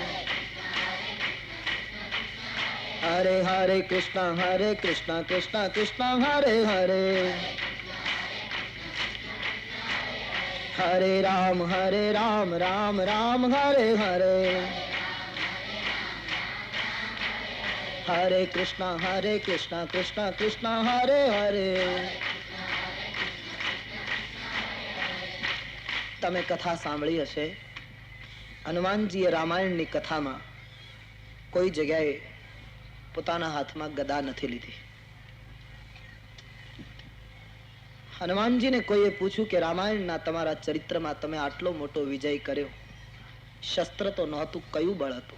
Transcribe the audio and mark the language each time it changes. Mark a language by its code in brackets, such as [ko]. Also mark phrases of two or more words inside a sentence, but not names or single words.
[hi] हरे हरे कृष्णा कृष्णा कृष्णा हरे हरे, हरे राम राम राम हरे हरे, हरे कृष्णा कृष्णा कृष्णा हरे हरे. [gu] તમે કથા સાંભળી હશે. હનુમાનજીએ રામાયણની કથામાં કોઈ જગ્યાએ પોતાના હાથમાં ગદા નથી લીધી. હનુમાનજીને કોઈએ પૂછ્યું કે રામાયણના તમારા ચરિત્રમાં તમે આટલો મોટો વિજય કર્યો, શસ્ત્ર તો નહોતું, કયું બળ હતું?